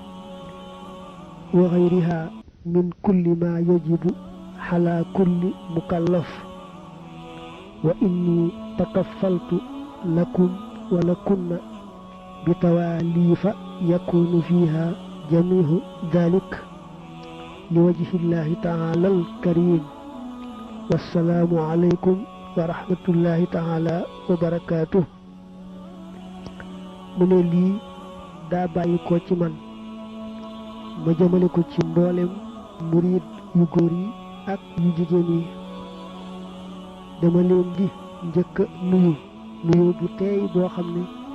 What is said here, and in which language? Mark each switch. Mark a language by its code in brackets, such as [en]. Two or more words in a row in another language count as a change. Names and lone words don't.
[ar] وغيرها من كل ما يجب على كل مكلف وإني تكفلت لكم ولكن بتواليف يكون فيها جميع ذلك لوجه الله تعالى الكريم والسلام عليكم ورحمة الله تعالى وبركاته [wo] mu ne lii daa bàyyi ko ci man ma jëmale ko ci mboolem murid yu góor yi ak yu jigéen yi dama leen di njëkk nuyu bu teey boo xam ne